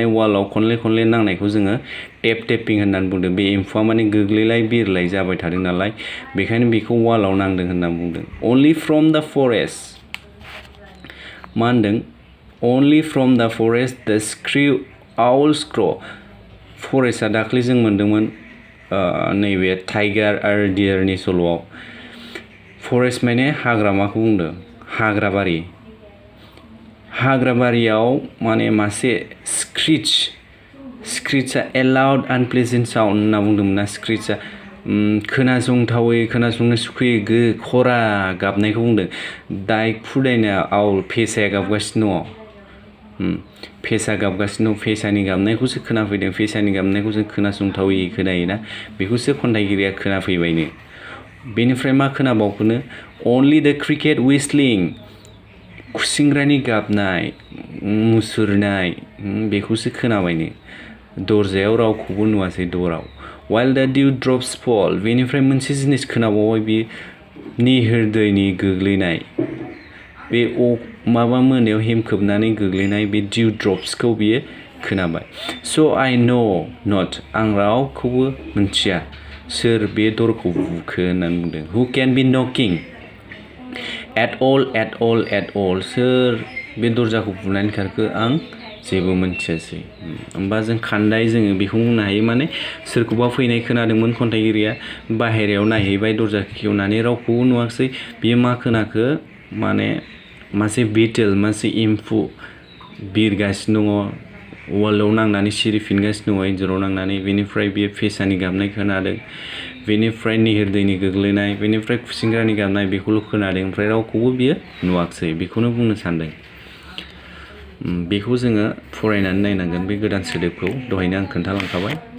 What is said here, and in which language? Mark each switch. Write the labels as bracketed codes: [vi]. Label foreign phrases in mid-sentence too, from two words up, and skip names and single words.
[brx] वालाव खनले नांनायखौ जोङो tapping होननानै बुंदों बे एम्फौआ माने गोग्लैलाय बिरलाय जाबाय थादों नालाय बेखायनो बेखौ वालाव नांदों होनना बुंदों [en] only from the forest [brx] मा होनदों [en] only from the forest the owls crow [brx] फरेस्टआ दाख्लै जों मोनदोंमोन नैबे टाइगार आरो डियारनि सल'आव फरेस्ट माने हाग्रामाखौ बुंदों हाग्राबारियाव माने मासे स्क्रीचआ [en] a loud unpleasant sound [brx] होनना बुंदोंमोन ना स्क्रीचआ खोनासंथावै खोनासंनो सुखुयै खरा गाबनायखौ बुंदों दाय फुदायना आउल फेसाया गाबगासिनो दङ फेसा गाबगासिनो दं फेसानि गाबनायखौसो खोनाफैदों फेसानि गाबनायखौ जों खोनासंथावै खोनायोना बेखौसो खन्थाइगिरिया खोनाफैबायनो बेनिफ्राय मा खोनाबावखोनो [en] only the cricket whistling [brx] खुसिंग्रानि गाबनाय मुसुरनाय बेखौसो खोनाबायनो दरजायाव रावखौबो नुवासै दराव [en] while the dewdrops fall [brx] बेनिफ्राय मोनसे जिनिस खोनाबावबाय बे निहिरदैनि गोग्लैनाय बे माबा मोनायाव हेमखोबनानै गोग्लैनाय बे dewdropsखौ बियो खोनाबाय [en] so I know not [brx] आं रावखौबो मिन्थिया सोर बे दरखौ बुखो होननानै बुंदों [en] who can be knocking at all [brx] सोर बे दरजाखौ बुनानै खारखो आं जेबो मिन्थियासै होमबा जों खान्दाय जोङो बेखौ बुंनो हायो माने सोरखौबा फैनाय खोनादोंमोन खन्थाइगिरिया बाहेरायाव नायहैबाय दरजा खेवनानै रावखौबो नुवाखसै बियो मा खोनाखो माने मासे बिटल मासे एम्फौ बिरगासिनो दङ वालाव नांनानै सिरिफिनगासिनो दङ इन्जुराव नांनानै बेनिफ्राय बियो फेसानि गाबनाय खोनादों बेनिफ्राय निहिरदैनि गोग्लैनाय बेनिफ्राय खुसिंग्रानि गाबनाय बेखौल' खोनादों ओमफ्राय रावखौबो बियो नुवाखसै बेखौनो बुंनो सानदों बेखौ जोङो फरायनानै नायनांगोन बे गोदान सोदोबखौ दहायनो आं खोन्थालांखाबाय